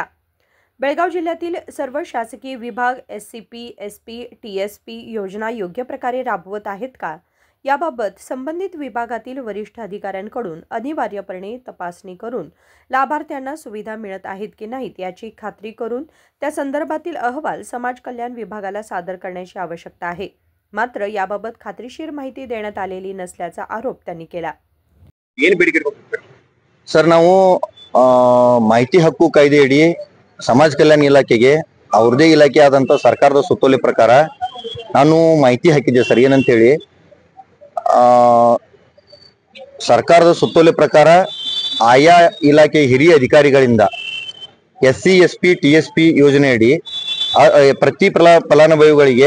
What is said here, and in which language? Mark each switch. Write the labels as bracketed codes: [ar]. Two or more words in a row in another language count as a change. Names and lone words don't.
[mr] बेळगाव जिल्ह्यातील सर्व शासकीय विभाग एससीपी, एसपी, टीएसपी योजना योग्य प्रकारे राबवत आहेत का याबाबत संबंधित विभागातील वरिष्ठ अधिकाऱ्यांकडून अनिवार्यपणे तपासणी करून लाभार्थ्यांना सुविधा मिळत आहेत की नाहीत याची खात्री करून त्या संदर्भातील अहवाल समाज कल्याण विभागाला सादर करण्याची आवश्यकता आहे। मात्र याबाबत खात्रीशीर माहिती देण्यात आलेली नसल्याचा आरोप त्यांनी केला। [kn] ಸರ್ ನಾವು ಮಾಹಿತಿ ಹಕ್ಕು ಕಾಯ್ದೆಯಡಿ ಸಮಾಜ ಕಲ್ಯಾಣ ಇಲಾಖೆಗೆ ಅವ್ರದೇ ಇಲಾಖೆ ಆದಂತ ಸರ್ಕಾರದ ಸುತ್ತೋಲೆ ಪ್ರಕಾರ ನಾನು ಮಾಹಿತಿ ಹಾಕಿದ್ದೆ ಸರ್। ಏನಂತ ಹೇಳಿ ಸರ್ಕಾರದ ಸುತ್ತೋಲೆ ಪ್ರಕಾರ ಆಯಾ ಇಲಾಖೆ ಹಿರಿಯ ಅಧಿಕಾರಿಗಳಿಂದ ಎಸ್ಸಿ ಎಸ್ಪಿ ಟಿಎಸ್ಪಿ ಯೋಜನೆಯಡಿ ಪ್ರತಿ ಫಲಾನುಭವಿಗಳಿಗೆ